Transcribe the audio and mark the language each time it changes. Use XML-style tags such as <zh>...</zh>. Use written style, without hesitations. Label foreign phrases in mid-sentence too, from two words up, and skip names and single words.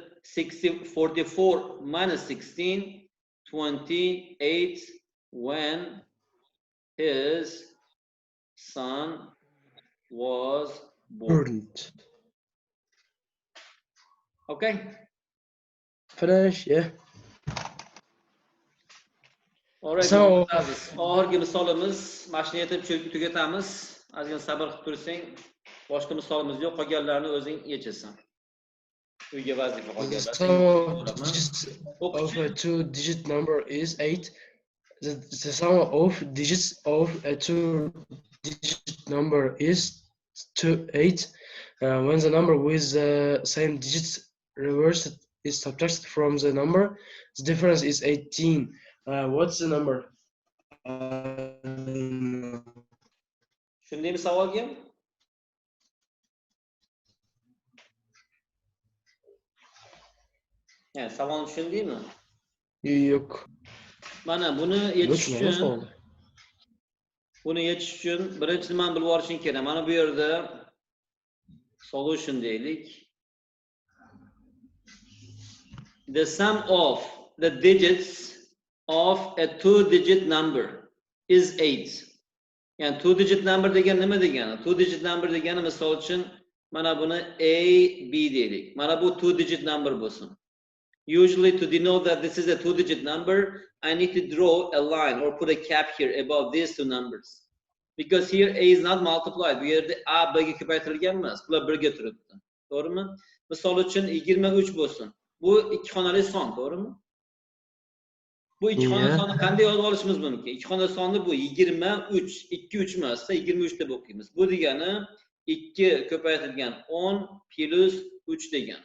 <en>44 minus 16, 28 when his son was born. Okay. Finish, yeah. Alright, So,</en> <uz>oxirgi misolimiz mana shuni yetib tugatamiz. Ozgina sabr qilib tursang, boshqa misolimiz yo'q, qolganlarni o'zing yechasan. Uyga vazifa qolganlar.</uz> <en>So, of a two-digit number is 8. The sum of digits of a two-digit number is 8. When the number with the same digits reversed is subtracted from the number, the difference is 18. What's the number?</en> <uz>Tushundingmi savolga? Yani savolni tushundingmi? Yo'q. Mana buni yechish uchun birinchi nimani bilib olishing kerak. Mana bu yerda solution deylik.</uz> <en>The sum of the digits of a two-digit number is 8.</en> <uz>Yani</uz> <en>two-digit number</en> <uz>degani nima degani?</uz> <en>Two-digit number</en> <uz>degani misol uchun mana buni A, B deylik. Mana bu</uz> <en>two-digit number</en> <uz>bo'lsin.</uz> <en>Usually to denote that this is a two-digit number, I need to draw a line or put a cap here above these two numbers. Because here A is not multiplied.</en> <uz>Bu yerda A birga ko'paytirilgan emas. Bular birga turibdi. To'g'rimi? Misol uchun 23 bo'lsin. Bu ikki xonali son, to'g'rimi? Bu ikki xonali sonni qanday yozib olishimiz mumkin? Ikki xonali sonni bu 23, 2 emasda 23 deb o'qiymiz. Bu degani 2 ko'paytirilgan 10 plus 3 degani.</uz>